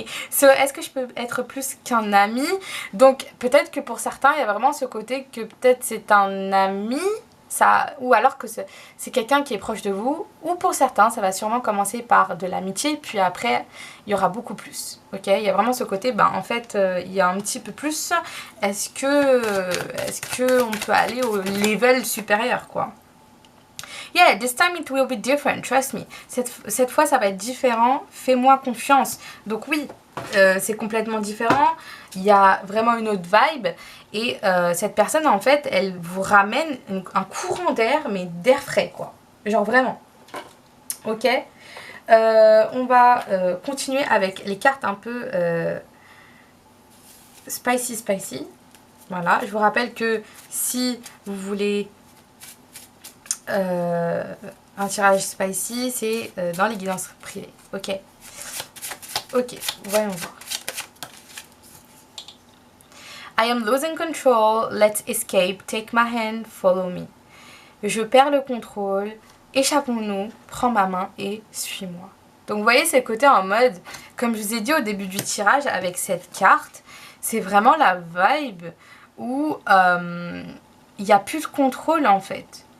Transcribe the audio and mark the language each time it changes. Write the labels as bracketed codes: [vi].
[fr] So, est-ce que je peux être plus qu'un ami? Donc, peut-être que pour certains, il y a vraiment ce côté que peut-être c'est un ami, ça, ou alors que c'est quelqu'un qui est proche de vous. Ou pour certains, ça va sûrement commencer par de l'amitié, puis après, il y aura beaucoup plus. Ok. Il y a vraiment ce côté, ben, en fait, il y a un petit peu plus. Est-ce que on peut aller au level supérieur, quoi? [en] Yeah, this time it will be different, trust me. [fr] Cette fois, ça va être différent, fais-moi confiance. Donc oui, c'est complètement différent. Il y a vraiment une autre vibe. Et cette personne, en fait, elle vous ramène un courant d'air, mais d'air frais, quoi. Genre vraiment. Ok. On va continuer avec les cartes un peu spicy. Voilà, je vous rappelle que si vous voulez un tirage spicy, c'est dans les guidances privées. Ok. Ok, voyons voir. [en] I am losing control, let's escape, take my hand, follow me. [fr] Je perds le contrôle, échappons-nous, prends ma main et suis-moi. Donc vous voyez, c'est le côté en mode, comme je vous ai dit au début du tirage avec cette carte, c'est vraiment la vibe où il n'y a plus de contrôle en fait.